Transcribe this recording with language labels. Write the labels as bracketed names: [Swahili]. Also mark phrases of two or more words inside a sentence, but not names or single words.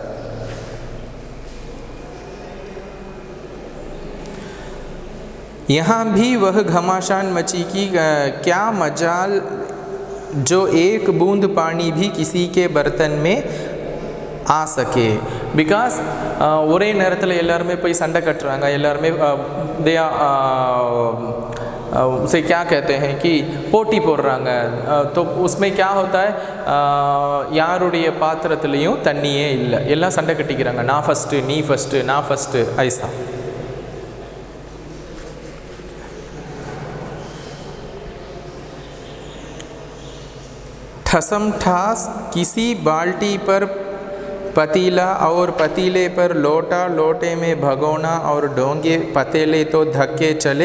[Hindi] यहाँ भी वह घमासान मची कि क्या मजाल जो एक बूंद पानी भी किसी के बर्तन में आ सके. [Tamil] बिकॉज ஒரே நேரத்தில் எல்லாருமே போய் சண்டை கட்டுறாங்க, எல்லாருமே [Hindi] दे उसे क्या कहते हैं कि [Tamil] போட்டி போடுறாங்க. [Hindi] तो उसमें क्या होता है, [Tamil] யாருடைய பாத்திரத்துலேயும் தண்ணியே இல்லை, எல்லாம் சண்டை கட்டிக்கிறாங்க, நான் ஃபஸ்ட்டு, நீ ஃபஸ்ட்டு, நான் ஃபஸ்ட்டு, ஐசா. [Hindi] ठसम ठास किसी बाल्टी पर पतीला और पतीले पर लोटा, लोटे में भगोना और डोंगे, पतीले तो धक्के चले.